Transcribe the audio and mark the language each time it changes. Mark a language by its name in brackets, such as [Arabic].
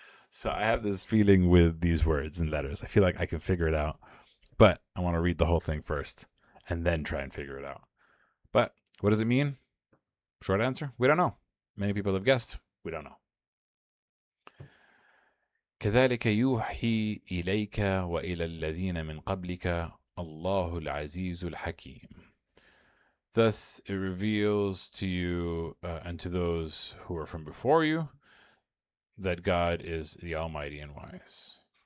[English] So I have this feeling with these words and letters. I feel like I can figure it out, but I want to read the whole thing first and then try and figure it out. But what does it mean? Short answer, we don't know. Many people have guessed. We don't know. [Arabic] كذلك يوحي إليك وإلى الذين من قبلك الله العزيز الحكيم. [English] Thus it reveals to you and to those who are from before you that God is the Almighty and Wise.